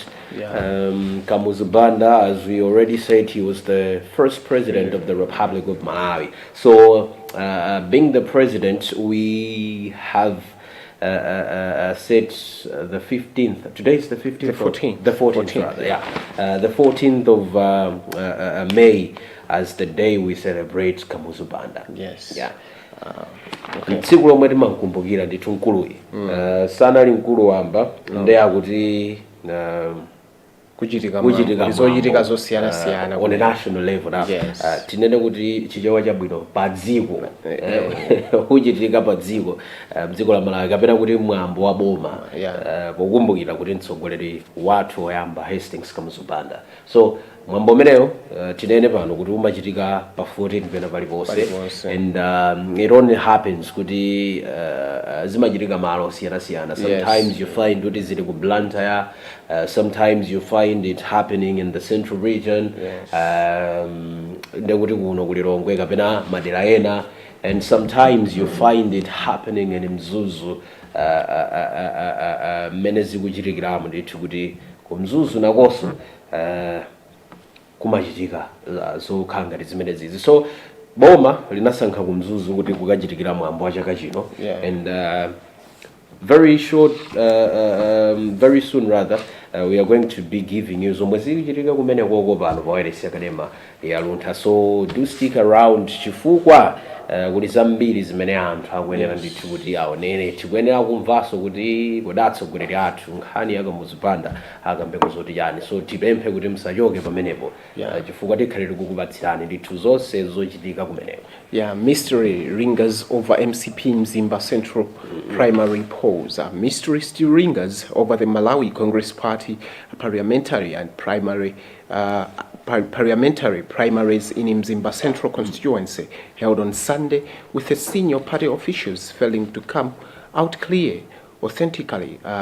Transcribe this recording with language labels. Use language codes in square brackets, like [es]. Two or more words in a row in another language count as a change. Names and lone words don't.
[en] Kamuzu Banda, as we already said, he was the first president of the Republic of Malawi. So, being the president, we have set the 15th. Today is the 15th. The 14th. The 14th, rather, yeah. The 14th of May as the day we celebrate Kamuzu Banda. Yes. Yeah. Okay. [ny] Tsiku lomwe timankumbukira ndithu mkuluyi sanali mkulu wamba ndi akuti kuchitika mwambo, zosiyana-siyana [en] on a national level now. Yes. [ny] Tinene kuti chichewa chabwino pa dziko kuchitika pa dziko dziko la Malawi kapena kuti mwambo wa boma pokumbukira kuti mtsogoleri wathu woyamba Hastings Kamuzubanda. So mwambo umeneyo tinene pano kuti umachitika pa 14 pena paliponse, [en] and it only happens [ny] kuti zimachitika malo osiyana-siyana. [en] Sometimes you find [ny] kuti zili ku Luntha, [en] sometimes you find it happening in the central region, [ny] ndekuti kuno kuli Lilongwe kapena madera ena, [en] and sometimes you find it happening in [ny] Mzuzu, mmene zikuchitikiramo ndithu kuti ku Mzuzu nakonso kumachitika zokhala ngati zimene zizi. So boma linasankha ku Mzuzu kuti kukachitikira mwambo wa chaka chino, [en] and very soon rather, we are going to be giving you [ny] zomwe zikuchitika kumene koko pano pa wireless yakadema ya Luntha. [en] So do stick around [ny] chifukwa kuti zambiri zimene anthu akuyenera ndithu kuti aonere, tikuyenera kumvanso kuti kodatsogoleri athu nkhani ya Kamuzubanda akambe kuzoti chani. So tipemphe kuti musachoke pamenepo chifukwa tikhalire kukupatsirani ndithu zonse zochitika kumeneko. [en] Mystery lingers over MCP Mzimba Central primary polls. Mystery still lingers over the Malawi Congress Party parliamentary and primary parliamentary primaries in Mzimba Central constituency held on Sunday, with the senior party officials failing to come out clear authentically.